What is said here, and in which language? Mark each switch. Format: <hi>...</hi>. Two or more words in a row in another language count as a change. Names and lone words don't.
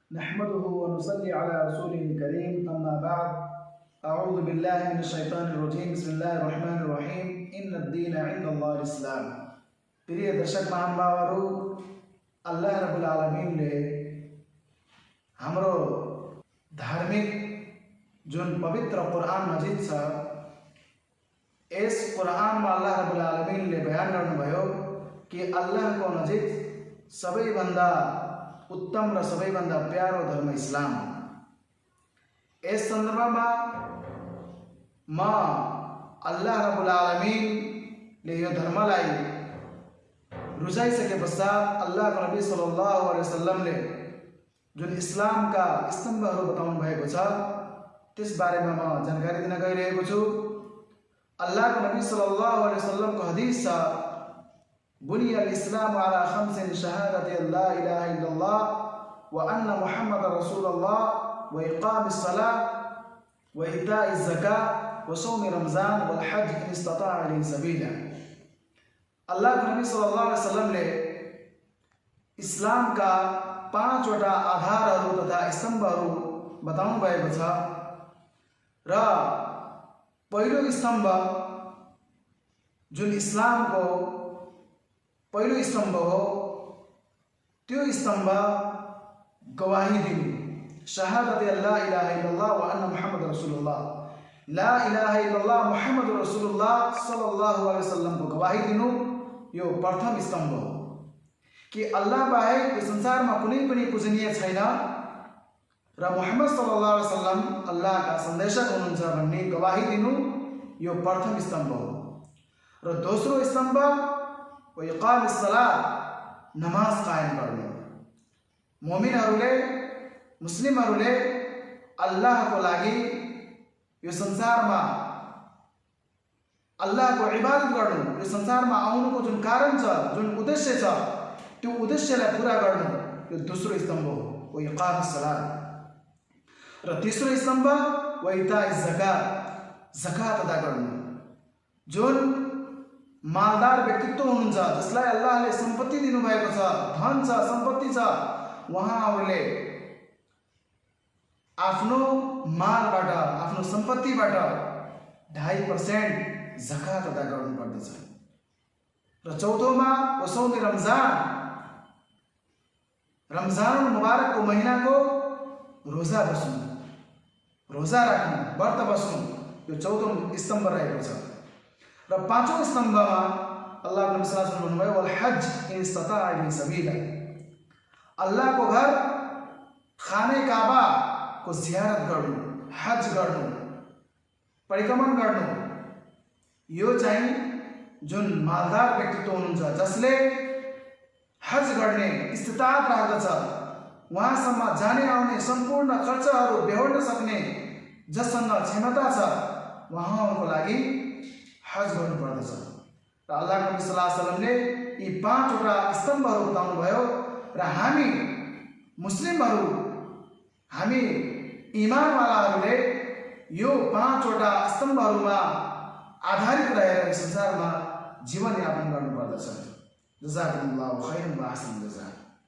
<ar>نحمده و نصلي على رسوله الكريم أما بعد أعوذ بالله من الشيطان الرجيم بسم الله الرحمن الرحيم إن الدين عند الله الإسلام.</ar> <ne>प्रिय दर्शक महानुभावहरू,</ne> <ar>الله رب العالمين</ar> <ne>हाम्रो धार्मिक जुन पवित्र</ne> <ar>قرآن مجيد</ar> <ne>छ, यस कुरानमा</ne> <ar>الله رب العالمين</ar> <ne>बयान गर्नुभयो कि अल्लाहको नजिक सबैभन्दा उत्तम र सबैभन्दा प्यारो धर्म इस्लाम हो। यस सन्दर्भमा म</ne> <ar>الله رب العالمين</ar> <ne>यो धर्मलाई रुचाइसके पश्चात अल्लाहको नबी</ne> <ar>صلى الله عليه وسلم</ar> <ne>जुन इस्लामका स्तम्भहरू बताउनु भएको छ त्यस बारेमा म जानकारी दिन गइरहेको छु। अल्लाहको नबी</ne> <ar>صلى الله عليه وسلم</ar> <ne>हदीस छ,</ne> <ar>بني الإسلام على خمس شهادة أن لا إله إلا الله وأن محمدا رسول الله وإقام الصلاة وإيتاء الزكاة وصوم رمضان والحج من استطاع إليه سبيلا.</ar> <ne>अल्लाहको नबी</ne> <ar>صلى الله عليه وسلم</ar> <ne>इस्लामका 5 वटा आधारहरू तथा स्तम्भहरू बताउनु भएको छ र पहिलो स्तम्भ जुन इस्लामको पहिलो स्तम्भ हो त्यो स्तम्भ गवाही दिनु,</ne> <ar>شهادة أن لا إله إلا الله وأن محمد رسول الله لا إله إلا الله محمد رسول الله صلى الله عليه وسلم</ar> <ne>को गवाही दिनु यो प्रथम स्तम्भ हो कि अल्लाह बाहेक यो संसारमा कुनै पनि पूजनीय छैन र मुहम्मद</ne> <ar>صلى الله عليه وسلم</ar> <ne>अल्लाहका सन्देशक हुनुहुन्छ भन्ने गवाही दिनु यो प्रथम स्तम्भ हो। र दोस्रो स्तम्भ</ne> <ar>وإقام الصلاة,</ar> <ne>नमाज कायम गर्नु। मोमिनहरूले मुस्लिमहरूले अल्लाहको लागि यो संसारमा अल्लाहको इबादत गर्नु, यो संसारमा आउनुको जुन कारण छ, जुन उद्देश्य छ, त्यो उद्देश्यलाई पूरा गर्नु यो दोस्रो स्तम्भ हो</ne> <ar>وإقام الصلاة.</ar> <ne>र तेस्रो स्तम्भ</ne> <ar>وإيتاء الزكاة,</ar> <ne>ज़कात अदा गर्नु। जुन मालदार व्यक्तित्व हुनुहुन्छ, जसलाई अल्लाहले सम्पत्ति दिनुभएको छ, धन छ, सम्पत्ति छ, उहाँहरूले आफ्नो मालबाट, आफ्नो सम्पत्तिबाट 2.5% ज़कात अदा गर्नुपर्दछ। र चौथोमा</ne> <ar>وصوم رمضان, رمضان المبارك</ar> <ne>महिनाको रोजा बस्नु, रोजा राख्नु, व्रत बस्नु यो चौथो स्तम्भ रहेको छ। र पाँचौं स्तम्भमा अल्लाहको नबी</ne> <ar>صلى الله عليه وسلم</ar> <ne>भन्नुभयो</ne> <ar>والحج من استطاع إليه سبيلا,</ar> <ne>अल्लाहको घर खाने काबा को जियारत गर्नु, हज गर्नु, परिक्रमण गर्नु। यो चाहिँ जुन मालदार व्यक्तित्व हुनुहुन्छ, जसले हज गर्ने इस्तिताअत राख्दछ, वहाँसम्म जाने आउने सम्पूर्ण खर्चहरू बेहोर्न सक्ने जससँग क्षमता छ, उहाँहरूको लागि हज गर्नुपर्दछ। र अल्लाहको नबी</ne> <ar>صلى الله عليه وسلم</ar> <ne>यी 5 वटा स्तम्भहरू बताउनु भयो र हामी मुस्लिमहरू, हामी इमानवालाहरूले यो 5 वटा स्तम्भहरूमा आधारित रहेर संसारमा जीवन यापन गर्नुपर्दछ।</ne> <ar>جزاكم الله خيرا وأحسن الجزاء.</ar>